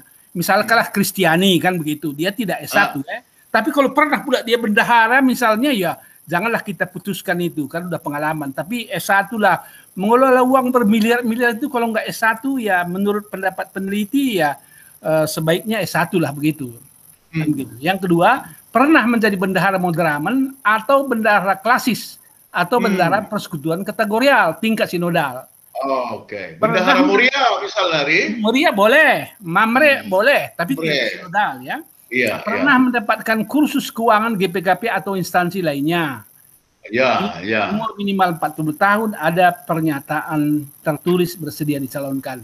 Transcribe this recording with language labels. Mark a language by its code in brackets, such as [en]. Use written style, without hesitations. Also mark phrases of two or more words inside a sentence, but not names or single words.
[id] Misalnya Kristiani kan begitu, dia tidak S1 tapi kalau pernah pula dia bendahara misalnya, ya janganlah kita putuskan itu, kan udah pengalaman. Tapi S1 lah, mengelola uang bermiliar-miliar itu kalau nggak S1 ya menurut pendapat peneliti ya sebaiknya S1 lah begitu. Kan gitu. Yang kedua, pernah menjadi bendahara Modramen atau bendahara klasis atau bendahara persekutuan kategorial tingkat sinodal. Bendahara Muria misalnya, Muria boleh, Mamre boleh, tapi tidak sinodal ya. Pernah mendapatkan kursus keuangan GPKP atau instansi lainnya. Umur minimal 40 tahun, ada pernyataan tertulis bersedia dicalonkan.